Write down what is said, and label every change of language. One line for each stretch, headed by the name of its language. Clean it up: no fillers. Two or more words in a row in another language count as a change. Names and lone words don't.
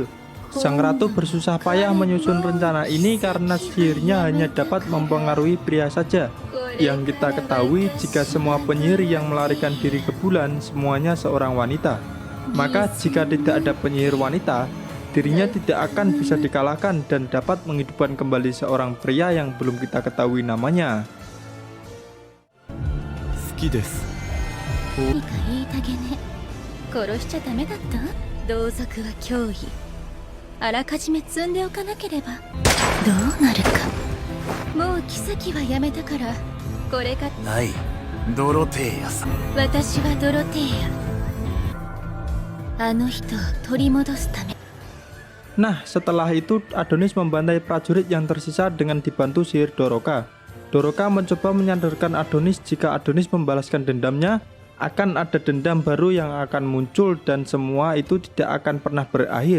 Indonesian: Sang ratu bersusah payah menyusun rencana ini karena sihirnya hanya dapat mempengaruhi pria saja. Yang kita ketahui jika semua penyihir yang melarikan diri ke bulan semuanya seorang wanita. Maka jika tidak ada penyihir wanita, dirinya tidak akan bisa dikalahkan dan dapat menghidupkan kembali seorang pria yang belum kita ketahui namanya.
Japanese: 好きです。何か言いたげね。殺しちゃダメだった？同族は脅威。あらかじめ積んでおかなければどうなるか。もう妃はやめたから、これがない、ドロテーヤさん。私はドロテーヤ。あの人を取り戻すため。
Indonesian: Nah, setelah itu Adonis membantai prajurit yang tersisa dengan dibantu sihir Doroka. Doroka mencoba menyadarkan Adonis jika Adonis membalaskan dendamnya, akan ada dendam baru yang akan muncul dan semua itu tidak akan pernah berakhir.